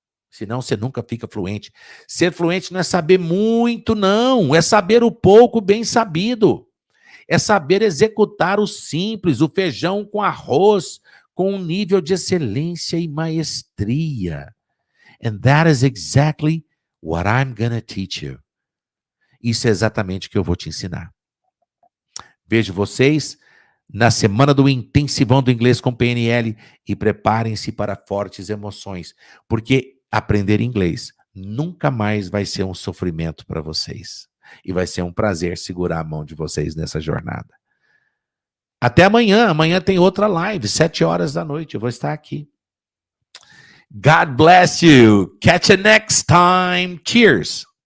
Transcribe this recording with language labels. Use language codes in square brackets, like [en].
[pt] Senão você nunca fica fluente. Ser fluente não é saber muito, não. É saber o pouco bem sabido. É saber executar o simples, o feijão com arroz, com um nível de excelência e maestria. [en] And that is exactly what I'm gonna teach you. [pt] Isso é exatamente o que eu vou te ensinar. Vejo vocês na semana do Intensivão do Inglês com PNL e preparem-se para fortes emoções, porque aprender inglês nunca mais vai ser um sofrimento para vocês. E vai ser um prazer segurar a mão de vocês nessa jornada. Até amanhã. Amanhã tem outra live, 19h. Eu vou estar aqui. [en] God bless you. Catch you next time. Cheers.